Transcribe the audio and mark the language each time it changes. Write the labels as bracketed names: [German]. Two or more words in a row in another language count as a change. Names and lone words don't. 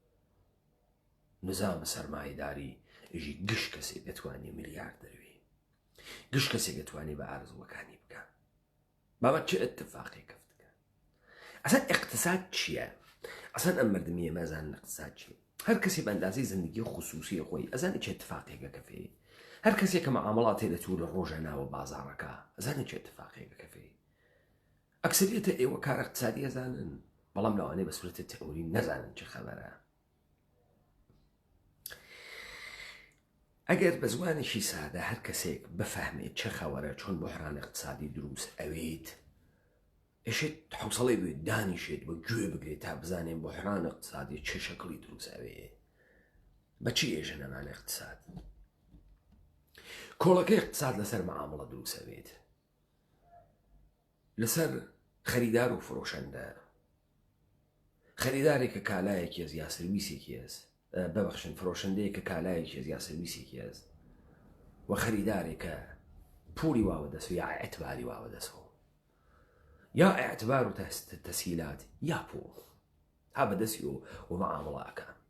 [Southern Kurdish] نظام سەرمایه‌داری ژی گشت کەسێک دەتوانێت میلیارد دەروێ گشت کەسێک دەتوانێت بە ئارزوەکانی بکە بابە [Persian] چه اتفاقی [Southern Kurdish] کەفتکە ئەسان اقتصاد چییە؟ ئەسان ئەم مەردمی ئێمەزان اقتصاد چیە؟ هەر کەسی بە ئەندازەی زندگی خصوصی خۆی ئەزانێت چه اتفاقێکە کەفێ هەر کەسێک کە مەعامەڵاتی دەتوو لە ڕۆژە ناوە بازاڕەکە ئەزانێت چه اتفاقێکە کەفێ ئەکسریەتە ئێوە کار اقتصادی ئەزانن بەڵام لەوانەیە بە سورەتە تئۆری نەزانن چه خەبەرە ئەگەر بە زوانێکی سادە هەر کەسێک بفەهمێت چه خەوەرە چۆن بحران اقتصادی دروست ئەوێت ئێشێت حوسڵەی بێت دانیشێت بە گوێ بگرێت تا بزانێن بحران اقتصادی چه شەکڵی دروست ئەوێ بەچی ئێژە نەمان اقتصاد کۆڵەکەی اقتصاد لەسەر مەعامەڵە دروست ئەوێت لەسەر خەریدار و فرۆشەندە خەریدارێک کە کالایەکی هەز یا سرویسێکی هەز ببەخشن فرۆشەندەیە کە کالایەکی هەز یا سرویسێکی هەز و خەریدارێک کە پوڵی واوە دەسەوە یا ئەعتباری واوە دەسەوە یا ئەعتبار و تەسهیلات یا پوڵ ها بەدەستی و مەعامەڵەکە